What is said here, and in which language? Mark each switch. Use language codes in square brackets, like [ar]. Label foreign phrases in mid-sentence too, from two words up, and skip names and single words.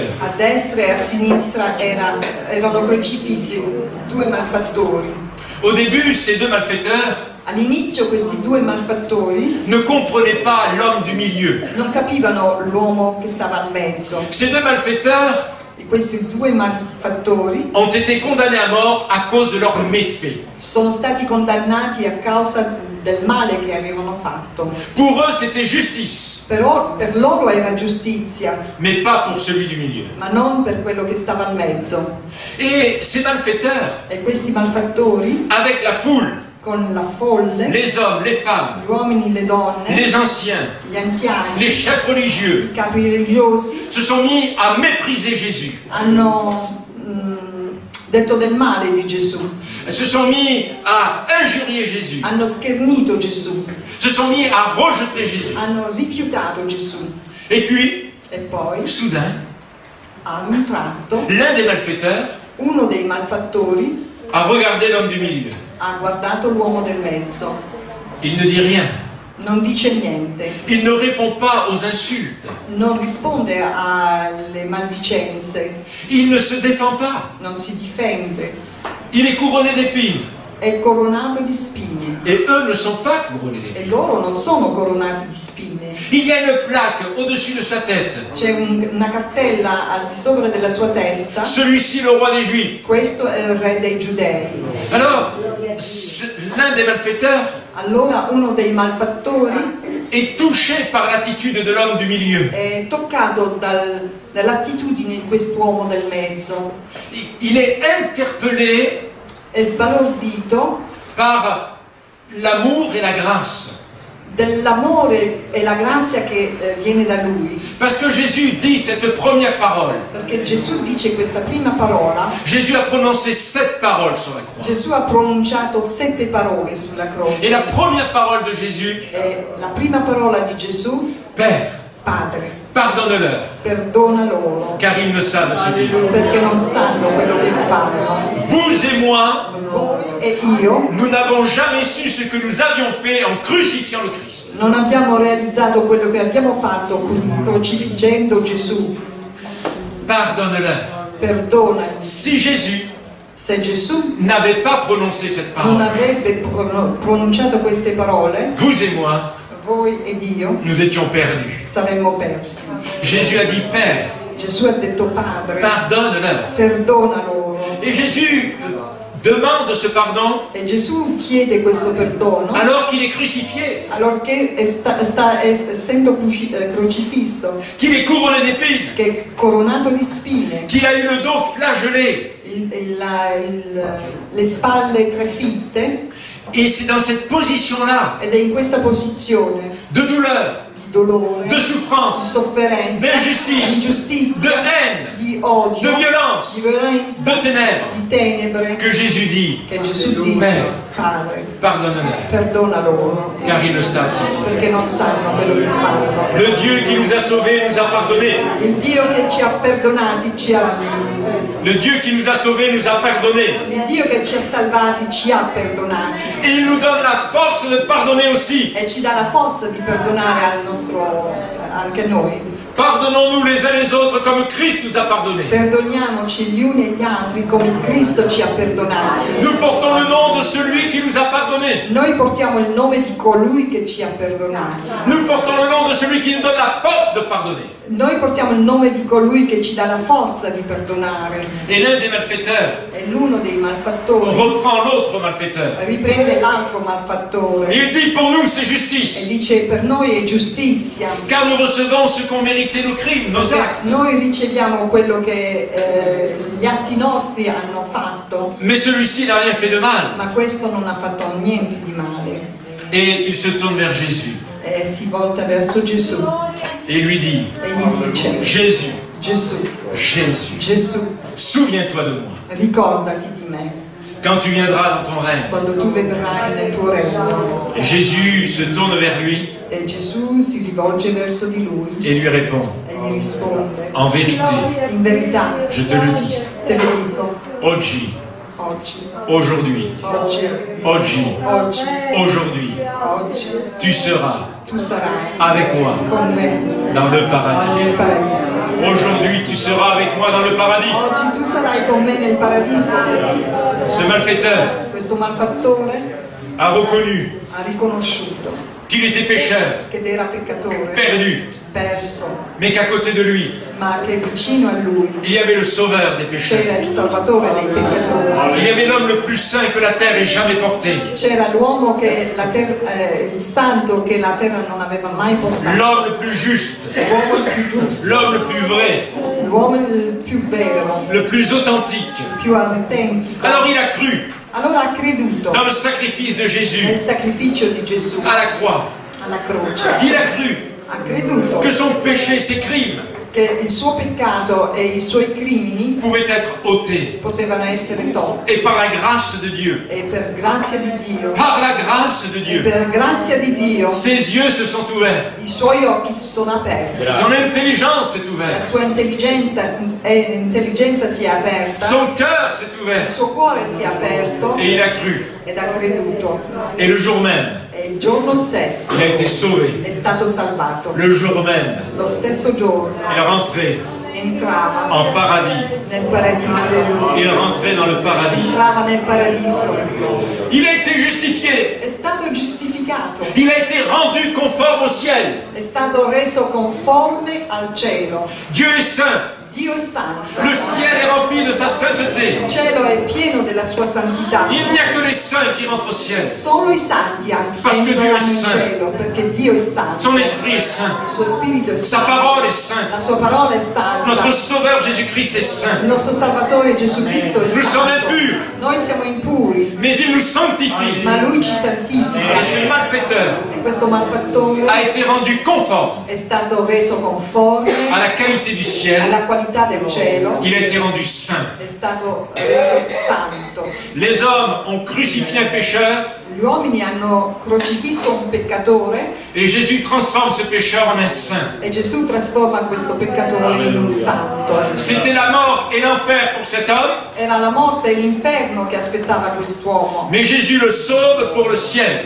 [it] a destra e a sinistra erano crocifissi due malfattori. [fr] Au début, ces deux malfaiteurs [it] All'inizio questi due malfattori [fr] ne comprenaient pas l'homme du milieu. [it] non capivano l'uomo che stava al mezzo. [fr] Ces deux malfaiteurs [it] E questi due malfattori [fr] ont été condamnés à mort à cause de leurs méfaits. [it] sono stati condannati a causa del male che avevano fatto. [fr] Pour eux, c'était justice, [it] Però per loro era giustizia, [fr] mais pas pour celui du milieu. [it] ma non per quello che stava al mezzo. [fr] Et ces malfaiteurs, [it] E questi malfattori, [fr] avec la foule, [it] con la folle, [fr] les hommes, les femmes, [it] gli uomini, le donne, [fr] les anciens, [it] gli anziani, [fr] les chefs religieux, [it] i capi religiosi, [fr] se sont mis à mépriser Jésus. [it] hanno detto del male di Gesù, [fr] Se sont mis à injurier Jésus. [it] hanno schernito Gesù, [fr] Se sont mis à rejeter Jésus. [it] hanno rifiutato Gesù. [fr] Et puis, [it] E poi, [fr] soudain, [it] ad un tratto, [fr] l'un des malfaiteurs [it] uno dei malfattori [fr] a regardé l'homme du milieu. [it] ha guardato l'uomo del mezzo, [fr] Il ne dit rien. [it] non dice niente, [fr] Il ne répond pas aux insultes. [it] non risponde alle maldicenze, [fr] Il ne se défend pas. [it] non si difende, [fr] Il est couronné d'épines. [it] è coronato di spine [fr] Et eux ne sont pas couronnés d'épines. [it] e loro non sono coronati di spine. [fr] Il y a une plaque au-dessus de sa tête. [it] C'è una cartella al di sopra della sua testa, [fr] Celui-ci, le roi des Juifs. [it] questo è il re dei giudei. [fr] Alors, l'un des malfaiteurs [it] Allora uno dei malfattori [fr] est touché par l'attitude de l'homme du milieu. [it] è toccato dall'attitudine di quest'uomo del mezzo, [fr] Il est interpellé [it] è sbalordito [fr] par l'amour et la grâce. [it] dell'amore e la grazia che viene da lui. [fr] Parce que Jésus dit cette première parole. [it] Perché Gesù dice questa prima parola, [fr] Jésus a prononcé 7 paroles sur la croix. [it] Gesù ha pronunciato 7 parole sulla [fr] Et [it] croce. [fr] la première parole de Jésus, [it] E la prima parola di Gesù, [fr] Père, [it] Padre, [fr] pardonne-leur, [it] perdona loro, [fr] car ils ne savent ce qu'ils font. [it] perché non sanno quello che fanno. [fr] Vous et moi, [it] Voi e io [fr] nous n'avons jamais su ce que nous avions fait en crucifiant le Christ. [it] non abbiamo realizzato quello che abbiamo fatto crocifiggendo Gesù. [fr] Pardonne-leur. [it] Perdona. [fr] Si Jésus [it] Se Gesù [fr] n'avait pas prononcé cette [it] non [fr] parole, [it] avrebbe pronunciato queste parole, [fr] vous et moi, [it] voi ed io [fr] nous étions perdus. [it] saremmo persi. [fr] Jésus a dit Père, [it] Gesù ha detto Padre, [fr] pardonne-leur. [it] perdona loro. [fr] Et Jésus demande ce pardon [it] E Gesù chiede questo perdono [fr] alors qu'il est crucifié, [it] allorché essendo crocifisso, [fr] qu'il est couronné d'épines, [it] che è coronato di spine, [fr] qu'il a eu le dos flagellé. [it] le spalle trefitte, [fr] Et c'est dans cette position-là [it] ed è in questa posizione [fr] de douleur, [it] di dolore, [fr] de [it] di [fr] souffrance, [it] sofferenza, [fr] d'injustice, [it] di giustizia, [fr] de haine, [it] di odio, [fr] de violence, [it] di violenza, [fr] de ténèbres, [it] di tenebre, [fr] que Jésus dit [it] che Gesù dice, Padre, [fr] pardonne-leur, [it] perdona loro, [fr] car ils ne savent ce qu'ils font. [it] perché non sanno quello che fanno. [fr] Le Dieu qui nous a sauvés nous a pardonnés. [it] Il Dio che ci ha perdonati [fr] Le Dieu qui nous a sauvés nous a pardonnés. [it] il Dio che ci ha salvati ci ha perdonati [fr] Et il nous donne la force de pardonner aussi. [it] e ci dà la forza di perdonare anche noi. [fr] Pardonnons-nous les uns les autres comme Christ nous a pardonnés. [it] Perdoniamoci gli uni e gli altri come Cristo ci ha perdonati. [fr] Nous portons le nom de celui qui nous a pardonnés. [it] Noi portiamo il nome di colui che ci ha perdonati. [fr] Nous portons le nom de celui qui nous donne la force de pardonner. [it] Noi portiamo il nome di colui che ci dà la forza di perdonare. [fr] Et l'un des malfaiteurs [it] E l'uno dei malfattori [fr] reprend l'autre malfaiteur. [it] riprende l'altro malfattore [fr] Il dit pour nous c'est [it] e [fr] justice. [it] dice per noi è giustizia. [fr] Car nous recevons ce qu'ont mérité nos crimes, nos [it] Perché [fr] actes. [it] noi riceviamo quello che gli atti nostri hanno fatto, [fr] Mais celui-ci n'a rien fait de mal. [it] ma questo non ha fatto niente di male. [fr] Et il se tourne vers Jésus [it] E si volta verso Gesù [fr] et lui dit, [it] e gli dice: [fr] Jésus, [it] Gesù, [fr] Jésus, [it] Gesù, [fr] souviens-toi de moi. [it] ricordati di me [fr] Quand tu viendras dans ton règne. [it] quando tu vedrai nel tuo regno. [fr] Et Jésus se tourne vers lui [it] E Gesù si rivolge verso di lui [fr] et lui répond, [it] e gli risponde: [fr] en vérité, [it] in verità, [fr] je te le dis, [it] te lo dico, oggi, oggi, [fr] aujourd'hui, [it] oggi, oggi, oggi, [fr] aujourd'hui, [it] oggi, [fr] tu seras [it] tu sarai [fr] avec moi [it] con me [fr] dans le paradis. [it] nel paradiso. [fr] Aujourd'hui, tu seras avec moi dans le paradis. [it] Oggi tu sarai con me nel paradiso. [fr] Ce malfaiteur [it] Questo malfattore [fr] a reconnu [it] ha riconosciuto [fr] qu'il était pécheur, [it] che era peccatore, [fr] perdu, [it] perso, [fr] mais qu'à côté de lui, [it] ma che vicino a lui [fr] il y avait le sauveur des pécheurs. [it] c'era il Salvatore dei peccatori. [fr] Il y avait l'homme le plus saint que la terre ait jamais porté. [it] C'era l'uomo che il santo che la terra non aveva mai portato, [fr] L'homme le plus juste, [it] l'uomo il più giusto, [fr] l'homme le plus vrai, [it] l'uomo il più vero, [fr] le plus authentique. [it] il più autentico. [fr] Alors il a cru [it] Allora ha creduto [fr] dans le sacrifice de [it] nel [fr] Jésus [it] sacrificio di Gesù [fr] à la croix. [it] alla croce. [fr] Il a cru [it] Ha creduto [fr] que son péché, ses crimes, [it] che il suo peccato e i suoi crimini [fr] pouvaient être ôtés. [it] potevano essere tolti. [fr] Et par la grâce de Dieu, [it] E per grazia di Dio, [fr] par la grâce de [it] e [fr] Dieu, [it] per grazia di Dio, [fr] ses yeux se sont ouverts. [it] i suoi occhi si sono aperti, [fr] Son intelligence s'est [it] la [fr] ouverte. [it] sua intelligenza si è aperta, [fr] Son cœur s'est [it] il [fr] ouvert. [it] suo cuore si è aperto [fr] Et il a cru. [it] ed ha creduto. [fr] Et le jour même, [it] E il giorno stesso [fr] il a été sauvé. [it] è stato salvato. [fr] Le jour même, [it] Lo stesso giorno [fr] il rentrait [it] entrava [fr] en paradis. [it] nel paradiso. [fr] Il rentrait dans le paradis. [it] Entrava nel paradiso. [fr] Il a été justifié. [it] È stato giustificato. [fr] Il a été rendu conforme au ciel. [it] È stato reso conforme al cielo. [fr] Dieu est saint. [it] Dio è santo. [fr] Le ciel est rempli de sa sainteté. [it] Il cielo è pieno della sua santità. [fr] Il n'y a que les saints qui rentrent au ciel. [it] Solo i santi [fr] Parce que [it] Dio è entreranno in [fr] saint. [it] cielo, perché Dio è santo. [fr] Son esprit est saint. [it] Il suo spirito è [fr] Sa [it] santo. [fr] parole est sainte. [it] La sua parola è santa. [fr] Notre Sauveur Jésus-Christ est saint. [it] Il nostro Salvatore Gesù Cristo è [fr] Nous sommes [it] santo. [fr] impurs. [it] Noi siamo impuri, [fr] Mais il nous sanctifie. [it] ma Lui ci [fr] Et [it] santifica. [fr] ce malfaiteur [it] E questo malfattore [fr] a été rendu conforme [it] è stato reso conforme [fr] à la qualité du ciel. [it] alla qualità del cielo, [fr] Il a été rendu saint. [it] è stato reso santo. [fr] Les hommes ont crucifié un pécheur [it] Gli uomini hanno crocifisso un peccatore [fr] et Jésus transforme ce pécheur en un saint. [it] e Gesù trasforma questo peccatore in un santo. [fr] C'était la mort et l'enfer pour cet homme, [it] Era la morte e l'inferno che aspettava quest'uomo, [fr] mais Jésus le sauve pour le ciel.